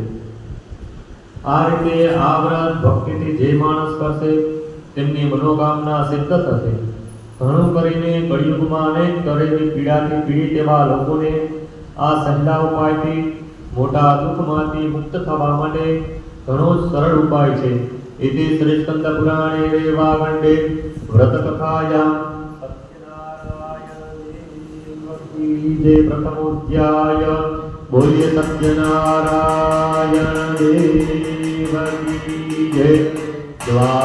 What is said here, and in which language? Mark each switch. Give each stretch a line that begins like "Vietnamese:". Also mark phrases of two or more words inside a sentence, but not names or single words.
Gujarati: આ રીતે આ વ્રત ભક્તિથી જે માણસ કરશે તેમની મનોકામના સિદ્ધ થશે. ઘણું કરીને કળિયુગમાં અનેક તરહની પીડાથી પીડિત એવા લોકોને આ સહેલા ઉપાયથી મોટા દુઃખમાંથી મુક્ત થવા માટે ઘણો સરળ ઉપાય છે.
Sanskrit: इति श्री स्कंद पुराणे रेवाखंडे व्रत कथायां सत्यनारायण जय प्रथमोध्याय
Hindi: बोलिए सत्यनारायण देव की जय.